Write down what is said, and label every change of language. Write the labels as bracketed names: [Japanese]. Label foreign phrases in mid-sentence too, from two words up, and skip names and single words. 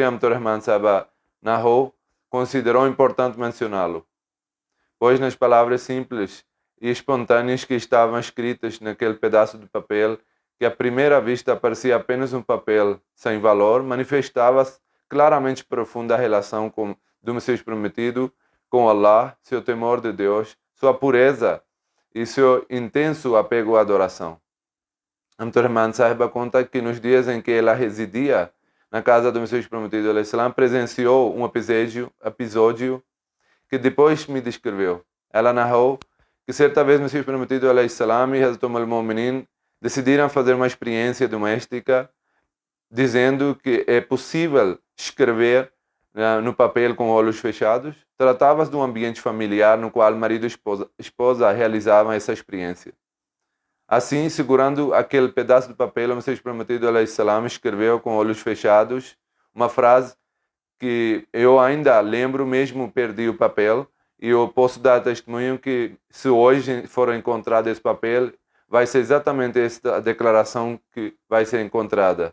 [Portuguese] Amtur Rahman Sahib narrou, considerou importante mencioná-lo, pois nas palavras simples e espontâneas que estavam escritas naquele pedaço de papel, que à primeira vista parecia apenas um papel sem valor, manifestava-se claramente profunda relação do Messias Prometido com Allah, seu temor de Deus, sua pureza e seu intenso apego à adoração. Abdurrahman Sahib conta que nos dias em que ela residia na casa do Messias Prometido al-Islam, presenciou um episódio que depois me descreveu. Ela narrou que certa vez o Messias Prometido al-Islam e Hazrat al-Mu'minin decidiram fazer uma experiência doméstica, dizendo que é possível escrever no papel com olhos fechados. Tratava-se de um ambiente familiar no qual marido e esposa realizavam essa experiência. Assim, segurando aquele pedaço de papel, o Messias Prometido al-Islam escreveu com olhos fechados uma frase que eu ainda lembro, mesmo perdi o papel, e eu posso dar testemunho que se hoje for encontrado esse papel, vai ser exatamente esta declaração que vai ser encontrada.